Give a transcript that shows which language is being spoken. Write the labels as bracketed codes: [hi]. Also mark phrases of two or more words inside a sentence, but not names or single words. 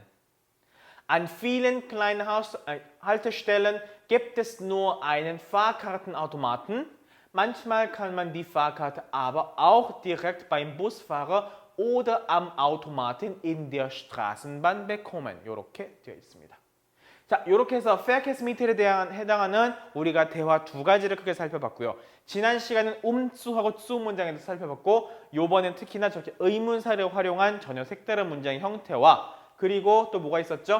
[de] An vielen kleinen Haltestellen gibt es nur einen Fahrkartenautomaten. Manchmal kann man die Fahrkarte aber auch direkt beim Busfahrer oder am Automaten in der Straßenbahn bekommen. [ko] 이렇게 되어 있습니다. 자, 이렇게 해서 verkehrsmittel에 대한 해당하는 우리가 대화 두 가지를 크게 살펴봤고요. 지난 시간은 umzu하고 zu 문장에 대해서 살펴봤고 요번엔 특히나 저렇게 의문사를 활용한 전혀 색다른 문장의 형태와 그리고 또 뭐가 있었죠?